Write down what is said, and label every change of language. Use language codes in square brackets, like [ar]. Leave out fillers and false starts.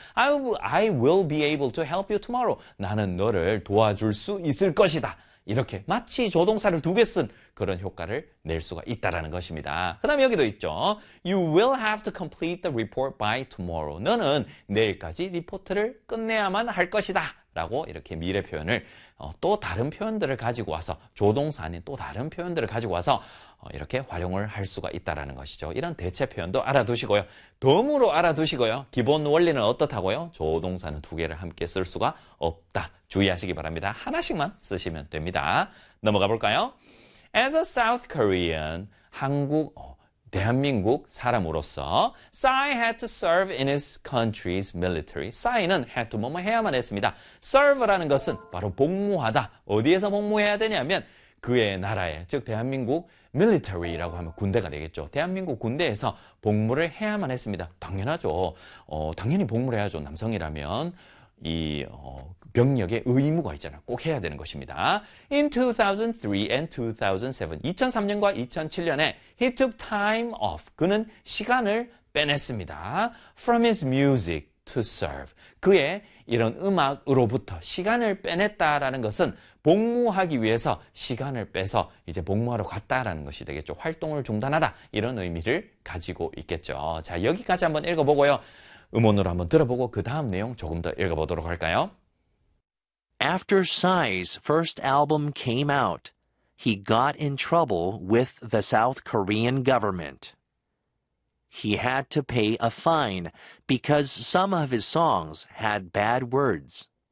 [en] I will be able to help you tomorrow. [ko] 나는 너를 도와줄 수 있을 것이다. 이렇게 마치 조동사를 두 개 쓴 그런 효과를 낼 수가 있다라는 것입니다. 그 다음에 여기도 있죠. [en] You will have to complete the report by tomorrow. [ko] 너는 내일까지 리포트를 끝내야만 할 것이다. 라고 이렇게 미래 표현을 또 다른 표현들을 가지고 와서 조동사 아닌 또 다른 표현들을 가지고 와서 이렇게 활용을 할 수가 있다라는 것이죠. 이런 대체 표현도 알아두시고요. 덤으로 알아두시고요. 기본 원리는 어떻다고요? 조동사는 두 개를 함께 쓸 수가 없다. 주의하시기 바랍니다. 하나씩만 쓰시면 됩니다. 넘어가 볼까요? [en] As a South Korean, [ko] 한국, 대한민국 사람으로서 [en] Psy had to serve in his country's military. [ko] Psy는 had to 뭐뭐 해야만 했습니다. Serve라는 것은 바로 복무하다. 어디에서 복무해야 되냐면 그의 나라에, 즉 대한민국 military라고 하면 군대가 되겠죠. 대한민국 군대에서 복무를 해야만 했습니다. 당연하죠. 당연히 복무를 해야죠. 남성이라면 이 병력의 의무가 있잖아요. 꼭 해야 되는 것입니다. [en] In 2003 and 2007, [ko] 2003년과 2007년에 [en] he took time off. [ko] 그는 시간을 빼냈습니다. [en] From his music to serve. [ko] 그의 이런 음악으로부터 시간을 빼냈다라는 것은 복무하기 위해서 시간을 빼서 이제 복무하러 갔다라는 것이 되겠죠. 활동을 중단하다. 이런 의미를 가지고 있겠죠. 자, 여기까지 한번 읽어보고요. 음원으로 한번 들어보고 그 다음 내용 조금 더 읽어보도록 할까요? [en] After Psy's first album came out, he got in trouble with the South Korean government. He had to pay a fine because some of his songs had bad words.